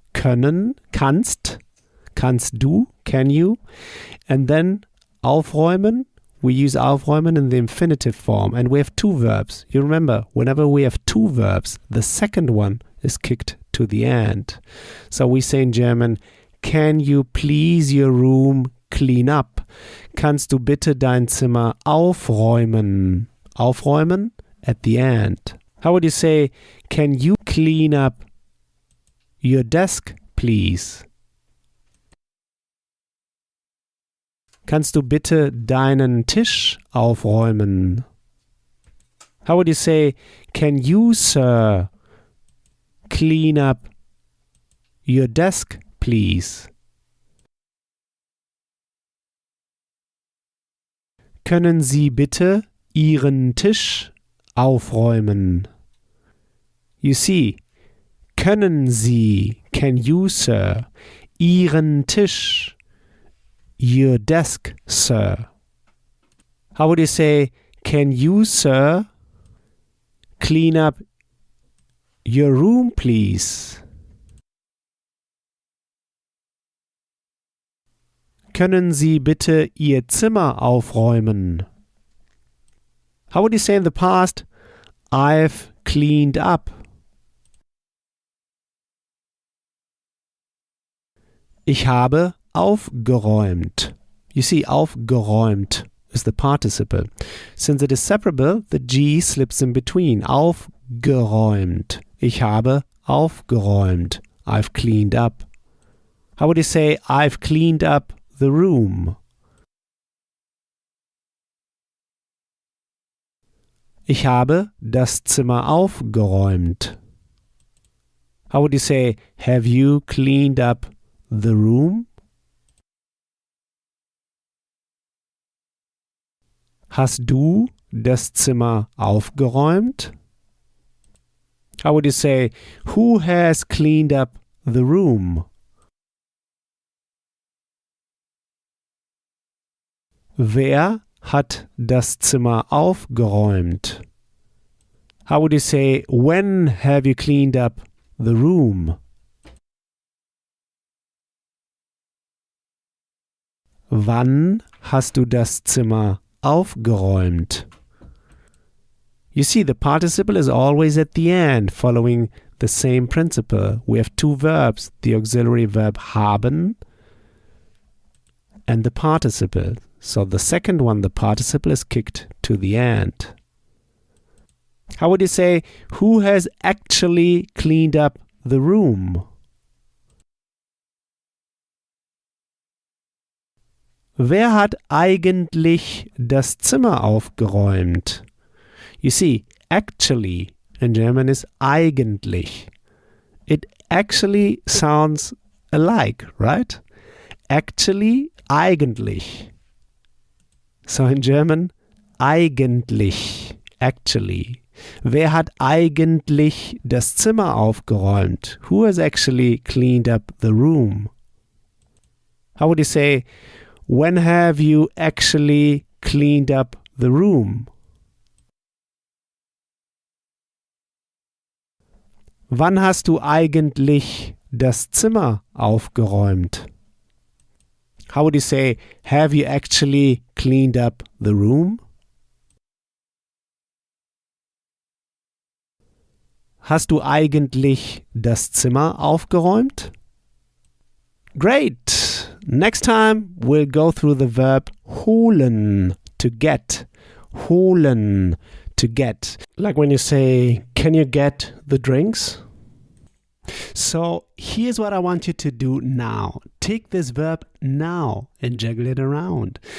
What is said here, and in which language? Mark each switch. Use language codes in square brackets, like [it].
[en] Können, kannst, [de] kannst du, [en] can you. And then aufräumen, we use aufräumen in the infinitive form, and we have two verbs. You remember, whenever we have two verbs, the second one is kicked to the end. So we say in German, can you please your room clean up? [de] Kannst du bitte dein Zimmer aufräumen? [en] Aufräumen at the end. How would you say, can you clean up your desk, please? [de] Kannst du bitte deinen Tisch aufräumen? [en] How would you say, can you, sir, clean up your desk, please? [de] Können Sie bitte Ihren Tisch aufräumen? [en] You see, [de] können Sie, [en] can you, sir, [de] Ihren Tisch, [en] your desk, sir? How would you say, can you, sir, clean up your room, please? [de] Können Sie bitte Ihr Zimmer aufräumen? [en] How would you say in the past, I've cleaned up? [de] Ich habe aufgeräumt. [en] You see, aufgeräumt is the participle. Since it is separable, the G slips in between. Aufgeräumt. [de] Ich habe aufgeräumt. [en] I've cleaned up. How would you say, I've cleaned up the room? [de] Ich habe das Zimmer aufgeräumt. [en] How would you say, have you cleaned up the room? [de] Hast du das Zimmer aufgeräumt? [en] How would you say, who has cleaned up the room? [de] Wer hat das Zimmer aufgeräumt? [en] How would you say, when have you cleaned up the room? [de] Wann hast du das Zimmer aufgeräumt? [en] You see, the participle is always at the end, following the same principle. We have two verbs, the auxiliary verb haben and the participle. So the second one, the participle, is kicked to the end. How would you say, who has actually cleaned up the room? [de] Wer hat eigentlich das Zimmer aufgeräumt? [en] You see, actually in German is eigentlich. It actually sounds alike, right? Actually, eigentlich. So in German, eigentlich, actually. [de] Wer hat eigentlich das Zimmer aufgeräumt? [en] Who has actually cleaned up the room? How would you say, when have you actually cleaned up the room? [de] Wann hast du eigentlich das Zimmer aufgeräumt? [en] How would you say, have you actually cleaned up the room? [de] Hast du eigentlich das Zimmer aufgeräumt? [en] Great! Next time we'll go through the verb holen, to get. Holen, to get. Like when you say, can you get the drinks? So here's what I want you to do now. Take this verb now and juggle it around.